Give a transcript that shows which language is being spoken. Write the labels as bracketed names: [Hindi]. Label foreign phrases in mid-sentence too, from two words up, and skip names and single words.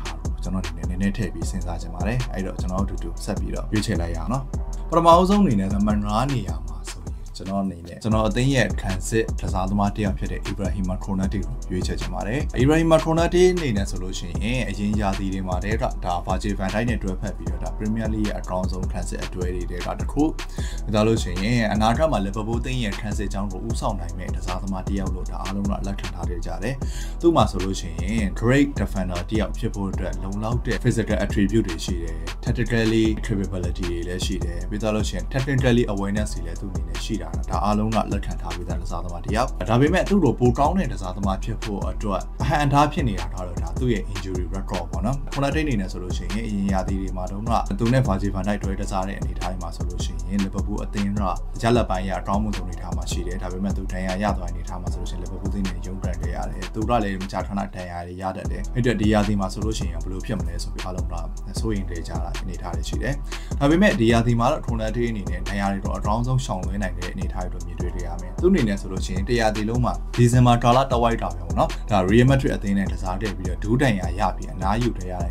[Burmese] ဟာလို့ကျွန်တော်အနေနဲ့နည်းနည်းထည့်ပြီးစဉ်းစားချင်ပါတယ်အဲ့တော့ကျွန်တော်တို့အတူတူဆက်ပြီးတော့ရွေးချယ်လိုက်ရအောင်နော်ပထမအဆုံးအနေနဲ့နံပါတ်9နေရာမှာကျွန်တော်အနေနဲ့ကျွန်တော်အသင်းရဲ့ခံစစ်ကစားသမားတစ်ယောက်ဖြစ်တဲ့ Ibrahima Konate ကိုရွေးချယ်ချင်ပါတယ် Ibrahima Konate အနေနဲ့ဆိုလို့ရှိရင်အရင်ရာသီတွေမှာတည်းကဒါ Virgil van Dijk နဲ့တွဲဖက်ပြီးတော့ဒါ Premier League ရဲ့အကောင်းဆုံးခံစစ်အတွဲတွေတည်းကတစ်ခုဒါလို့ရှိရင်အနာဂတ်မှာ Liverpool အသင်းရဲ့ခံ စစ်ကြောင်းကိုဦးဆောင်နိုင်မဲ့ကစားသမားတစ်ယောက်လို့ဒါအားလုံးကလက်ခံထားကြတယ်သူ့မှာဆိုလို့ရှိရင် [English] great defender [Burmese] တစ်ယောက်ဖြစ်ဖို့အတွက်လုံလောက်တဲ့ [English] physical attribute [Burmese] တွေရှိတယ် [English] tactically capability [Burmese] တွေလည်းရှိတယ်ပြီးတော့လို့ရှိရင် [English] technically awareness [Burmese] တွေလည်းသူ့အနေနဲ့ရှိတာဒါအားလုံးကလက် ခံထားပြီးသားကစားသမားတစ်ယောက်ဒါပေမဲ့သူ့လိုပိုကောင်းတဲ့ကစားသမားဖြစ်ဖို့အတွက်အဟံအတားဖြစ်နေတာတော့ဒါသူ့ရဲ့ [English] injury record [Burmese] ပေါ့နော်ခုနတိတ်နေနေဆိုလို့ရှိရင်အရင်ရာသီတွေမှာတော့ကသူ နဲ့ Virgil van Dijk တွဲတစားတဲ့အနေအထားတွေမှာဆိုလို့ရှိရင် Liverpool အသင်းကရလက်ပိုင်းရအကောင်းမှုဆုံးအနေထားမှာရှိတယ်ဒါပေမဲ့သူဒဏ်ရာရသွားအနေထားမှာဆိုလို့ရှိရင် Liverpool အသင်းနဲ့ရုန်းကန်ခဲ့ရတယ်သူကလည်းမကြာခဏဒဏ်ရာတွေရတတ်တယ်အဲ့တော့ဒီရာသီမှာဆိုလို့ရှိရင်ဘယ်လိုဖြစ်မလဲဆိုပြီးအားလုံးကစိုးရိမ်နေကြတာအနေထားတွေရှိတယ်ဒါပေမဲ့ဒီရာသီမှာတော့ခုနတိတ်အနေနဲ့ဒဏ်ရာတွေတော့အကောင်းဆုံးရှောင်လွှဲနိုင်တဲ့အနေအထားတွေမြင်တွေ့ရမယ်သူအနေနဲ့ဆိုလို့ရှိရင်တရားဒီလုံးမှာဒီဇင်ဘာကာလတဝိုက်တာပဲပေါ့နော်ဒါ Real Madrid အသင်းနဲ့ကစားတဲ့ပြီးတော့ဒူးတန်ရာရပြီးအနားယူတဲ့ရတဲ့